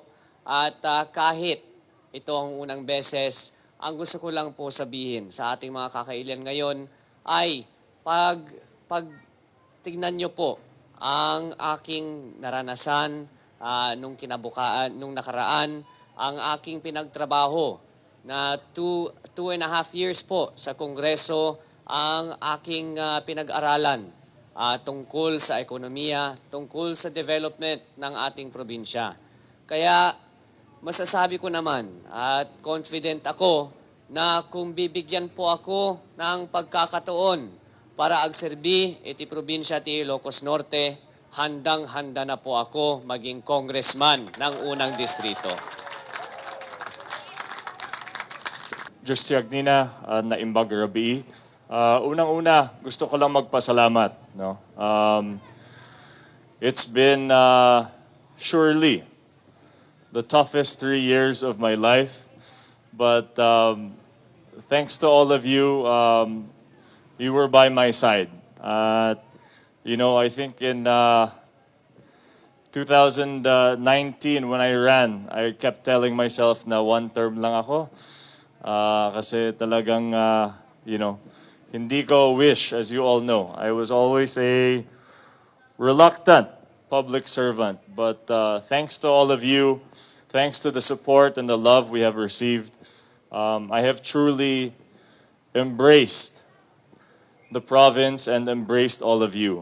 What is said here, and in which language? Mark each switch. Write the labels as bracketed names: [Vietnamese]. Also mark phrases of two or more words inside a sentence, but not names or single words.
[Filipino] At kahit ito ang unang beses, ang gusto ko lang po sabihin sa ating mga kakailian ngayon ay pag tignan nyo po ang aking naranasan nung nakaraan, ang aking pinagtrabaho na 2.5 years po sa Kongreso, ang aking pinag-aralan tungkol sa ekonomiya, tungkol sa development ng ating probinsya. Kaya masasabi ko naman at confident ako na kung bibigyan po ako ng pagkakataon para [Iloko] agserbi iti probinsya ti Ilocos Norte, [Filipino] handang-handa na po ako maging congressman ng unang distrito. [Iloko] Just Yagnina, naimbag Rabi. [Filipino] Unang-una, gusto ko lang magpasalamat. No? [English] It's been surely the toughest 3 years of my life. But thanks to all of you, you were by my side. I think in 2019 when I ran, I kept telling myself na one term [Filipino] lang ako. Kasi talagang, hindi ko wish, [English] as you all know. I was always a reluctant public servant. But thanks to all of you, thanks to the support and the love we have received, I have truly embraced the province and embraced all of you.